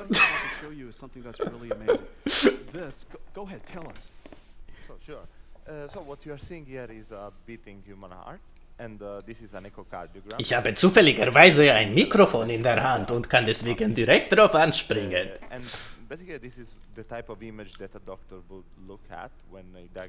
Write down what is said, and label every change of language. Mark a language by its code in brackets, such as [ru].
[en] What I want to show you is something that's really amazing. This, go ahead, tell us. So sure. So what you are seeing here is a beating human heart, and this is an echocardiogram. [de] Ich habe zufälligerweise ein Mikrofon in der Hand und kann deswegen direkt drauf anspringen. [en] And basically, this is the type of image that a doctor would look at when they diagnose.